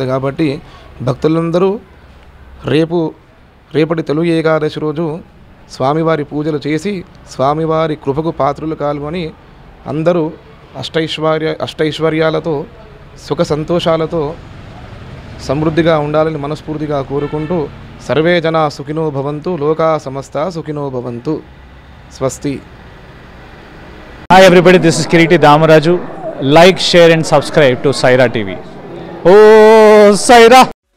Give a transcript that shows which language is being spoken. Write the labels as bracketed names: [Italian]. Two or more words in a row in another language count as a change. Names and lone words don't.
[Telugu] కాబట్టి భక్తులందరూ రేపటి తొలి ఏకాదశి రోజు స్వామివారి పూజలు చేసి స్వామివారి కృపకు పాత్రులు కాల్గొని అందరూ అష్టైశ్వర్యాలతో సుఖ సంతోషాలతో సమృద్ధిగా ఉండాలని మనస్ఫూర్తిగా కోరుకుంటూ, [Sanskrit] सर्वे जना सुखिनो भवन्तु, लोका समस्ता सुखिनो भवन्तु. [Telugu] స్వస్తి. [English] Hi everybody, this is Kiriti Damaraju. Like, share and subscribe to Saira TV. Oh Saira!